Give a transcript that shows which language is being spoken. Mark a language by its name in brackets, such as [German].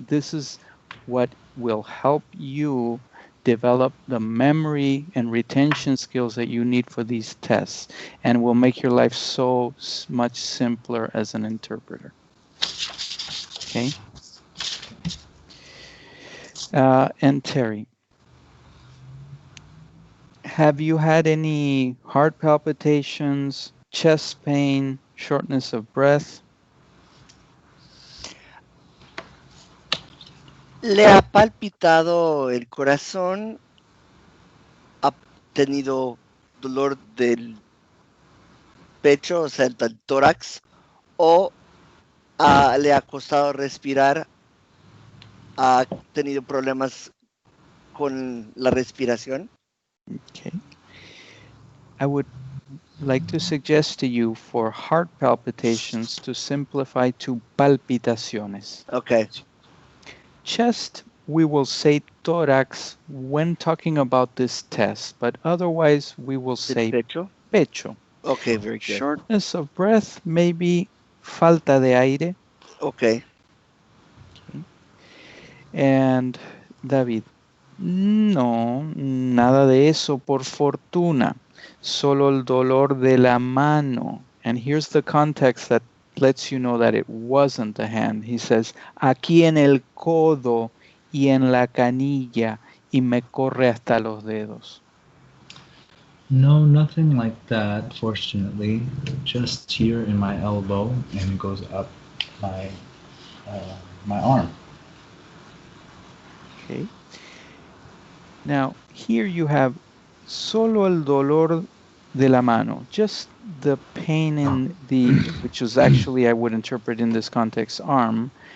[English] This is what will help you develop the memory and retention skills that you need for these tests, and will make your life so much simpler as an interpreter. Okay? And Terry, have you had any heart palpitations, chest pain, shortness of breath? [Spanish] ¿Le ha palpitado el corazón? ¿Ha tenido dolor del pecho, o sea, del tórax? ¿O le ha costado respirar? ¿Ha tenido problemas con la respiración? [English] Okay. I would like to suggest to you for heart palpitations to simplify to palpitaciones. Okay. Chest, we will say tórax when talking about this test, but otherwise we will say [Spanish] pecho. Pecho. [English] Okay, very good. Shortness of breath, maybe [Spanish] falta de aire. [English] Okay. [Spanish] And David, no, nada de eso por fortuna, solo el dolor de la mano. [English] And here's the context that lets you know that it wasn't the hand. He says, [Spanish] aquí en el codo y en la canilla, y me corre hasta los dedos. [English] No, nothing like that, fortunately. Just here in my elbow, and it goes up my arm. Okay. Now, here you have [Spanish] solo el dolor de la mano, [English] just the pain in the, which is actually, I would interpret in this context, arm.